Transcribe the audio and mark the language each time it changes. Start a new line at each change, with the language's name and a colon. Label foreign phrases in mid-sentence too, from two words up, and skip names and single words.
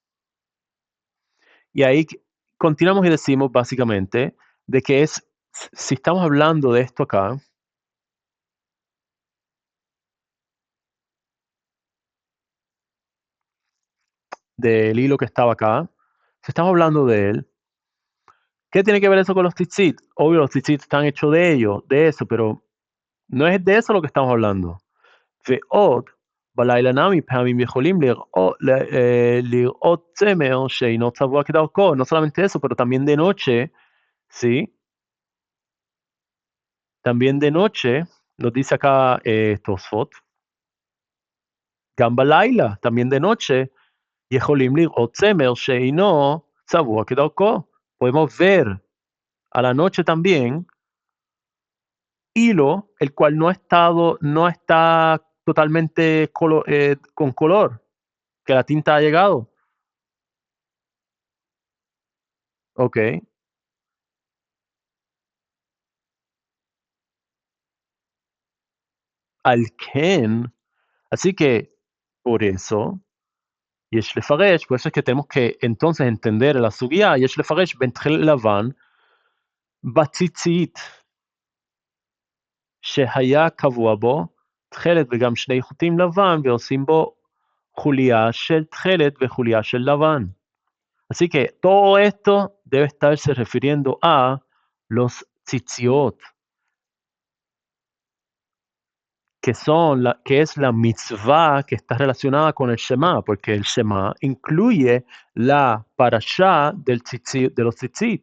Spanish: Y ahí continuamos y decimos básicamente de que si estamos hablando de esto acá, del hilo que estaba acá, si estamos hablando de él, ¿qué tiene que ver eso con los tzitzit? Obvio, los tzitzit están hechos de ello, de eso, pero no es de eso lo que estamos hablando.
Hebrew: ועוד, בלילה נמי פעמים יכולים לראות צמר שאינו צבוע כדרכו,
Spanish: no solamente eso, pero también de noche, ¿sí? También de noche, nos dice acá Tosfot,
Hebrew: גם בלילה,
Spanish: también de noche,
Hebrew: יכולים לראות צמר שאינו צבוע כדרכו.
Spanish: Podemos ver a la noche también hilo, el cual no está totalmente con color, que la tinta ha llegado.
Hebrew: Ok. על כן.
Spanish: Así que, por eso,
Hebrew: יש לפרש,
Spanish: por eso es que tenemos que entonces entender la
Hebrew: סוגיה, יש לפרש בין תכלת לבן בציצית, שהיה קבוע בו תכלת וגם שני חוטים לבן, ועושים בו חוליה של תכלת וחוליה של לבן.
Spanish: Así que todo esto debe estarse refiriendo a los tzitziot, que es la mitzvah que está relacionada con el Shema, porque el Shema incluye la parashá de los tzitzit.